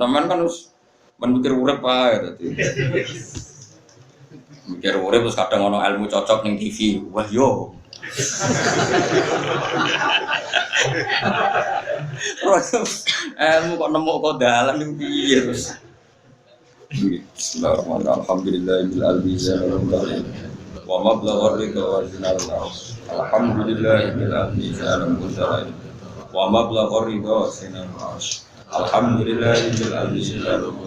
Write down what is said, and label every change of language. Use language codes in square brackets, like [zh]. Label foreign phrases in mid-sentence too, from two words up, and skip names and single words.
[jv] Sampeyan kan wis mikir urip ae dadi. Mikir urip terus kadang ana ilmu cocok ning TV. Wah yo. Ilmu kok nemu kok dalan niku piye terus. [ar] بسم الله الرحمن الرحيم. الحمد لله العالمين. وما بلغ الرضا وزنة العرش. الحمد لله العالمين. وما بلغ الرضا زنة العرش. الحمد لله العالمين.